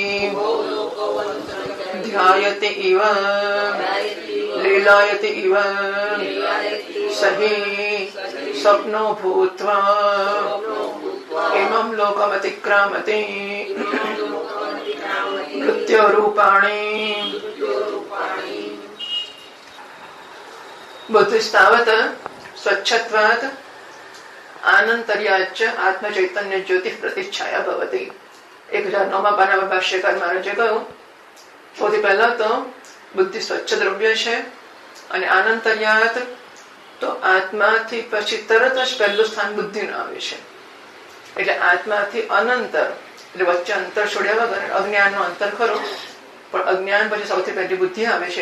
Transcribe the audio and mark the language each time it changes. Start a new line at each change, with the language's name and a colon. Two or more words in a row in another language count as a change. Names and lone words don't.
Sanskrit: ध्यायति इव लीलायति इव सहि स्वप्नो भूत्वा इमं लोकमतिक्रामति मृत्योरूपाणि बुद्धिस्तावत् स्वच्छत्वात् आनन्तर्याच्च आत्मचैतन्य ज्योतिः प्रतिच्छाया भवति।
Gujarati: 1009 પાના પર ભાષ્યકાર મહારાજે કહ્યું, સૌથી પહેલા તો બુદ્ધિ સ્વચ્છ દ્રવ્ય છે અને આનંતર્યાત તો આત્માથી પછી તરત જ પહેલું સ્થાન બુદ્ધિનું આવે છે. એટલે આત્માથી અનંતર એટલે વચ્ચે અંતર છોડ્યા વગર અજ્ઞાનનો અંતર ખરો, પણ અજ્ઞાન પછી સૌથી પહેલી બુદ્ધિ આવે છે.